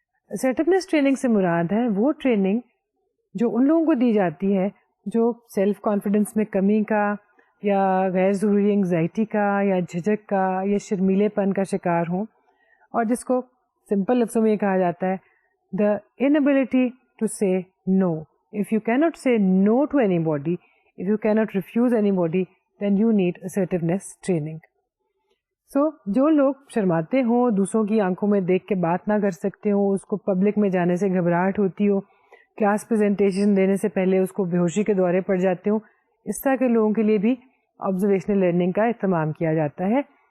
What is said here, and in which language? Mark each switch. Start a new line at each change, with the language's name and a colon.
Urdu: assertiveness training سے مراد ہے وہ ٹریننگ جو ان لوگوں کو دی جاتی ہے جو سیلف کانفیڈنس میں کمی کا یا غیر ضروری انگزائٹی کا یا جھجک کا یا شرمیلے پن کا شکار ہوں, اور جس کو سمپل لفظوں میں یہ کہا جاتا ہے
English: the inability to say no. If you cannot say no to anybody, if you cannot refuse anybody, then you need assertiveness training.
Urdu: So جو لوگ شرماتے ہوں, دوسروں کی آنکھوں میں دیکھ کے بات نہ کر سکتے ہوں, اس کو پبلک میں جانے سے گھبراہٹ ہوتی ہو, کلاس پریزنٹیشن دینے سے پہلے اس کو بے ہوشی کے دورے پڑ جاتے ہوں, اس طرح کے لوگوں کے لیے بھی آبزرویشنل لرننگ کا اہتمام کیا جاتا ہے.